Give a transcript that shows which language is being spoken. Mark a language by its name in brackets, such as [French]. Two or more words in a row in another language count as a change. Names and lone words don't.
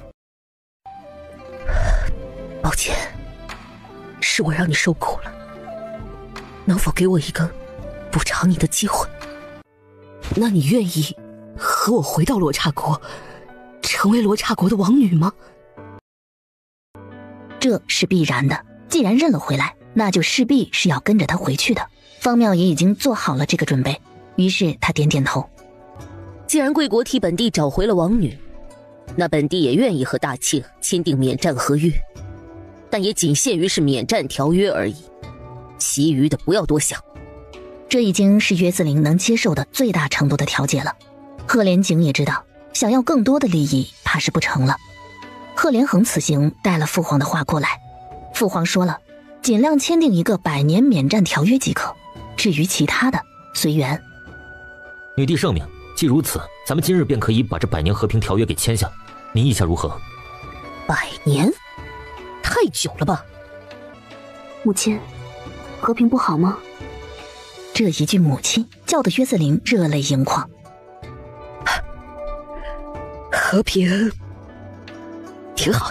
[Chinese] 抱歉，是我讓你受苦了，能否給我一個補償你的機会？那你願意和我回到羅剎國，成為羅剎國的王女嗎？這是必然的，既然認了回來，那就勢必是要跟着他回去的。方妙也已經做好了這個準備，於是他點點頭。既然貴國替本地找回了王女，那本地也願意和大慶簽訂免戰合約，但也僅限於是免戰條約而已，其餘的不要多想。這已經是約瑟琳能接受的最大程度的調解了。赫連景也知道，想要更多的利益怕是不成了。赫连恒此行帶了父皇的话過來，父皇說了，盡量簽訂一個100年免戰條約即可，至於其他的隨緣。女帝聖明，既如此，咱們今日便可以把這100年和平條約給簽下，您意下如何？100年？太久了吧？母親，和平不好嗎？這一句母親叫得約瑟琳熱淚盈眶。和平挺好的，